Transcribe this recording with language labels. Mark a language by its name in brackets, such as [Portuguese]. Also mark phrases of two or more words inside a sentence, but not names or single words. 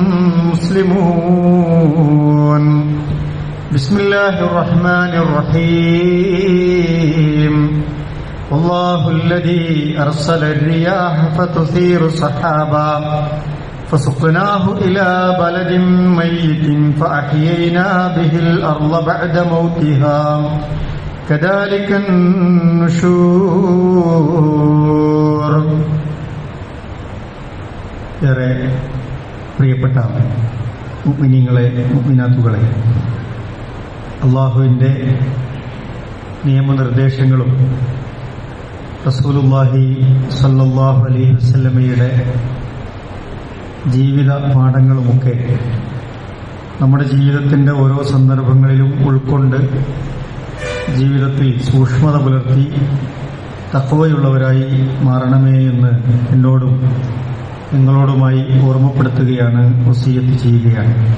[Arabic] مسلمون بسم الله الرحمن الرحيم والله الذي أرسل الرياح فتثير سحابا فسقناه إلى بلد ميت فأحيينا به الأرض بعد موتها كذلك النشور. [Malayalam] ഏറെ പ്രിയപ്പെട്ട മുഅ്മിനീങ്ങളെ മുഅ്മിനാത്തുകളെ, അല്ലാഹുവിൻ്റെ നിയമനിർദ്ദേശങ്ങളും റസൂലുള്ളാഹി [Arabic] صلى الله عليه [Malayalam] വസല്ലമയുടെ ജീവിത പാഠങ്ങളുമൊക്കെ നമ്മുടെ ജീവിതത്തിൻ്റെ ഓരോ സന്ദർഭങ്ങളിലും ഉൾക്കൊണ്ട് ജീവിതത്തിൽ സൂക്ഷ്മത പുലർത്തി തഖ്വയുള്ളവരായി മാറണമേ എന്ന് എന്നോടും നിങ്ങളോടുമായി ഓർമ്മപ്പെടുത്തുകയാണ്, വസിയത്ത് ചെയ്യുകയാണ്.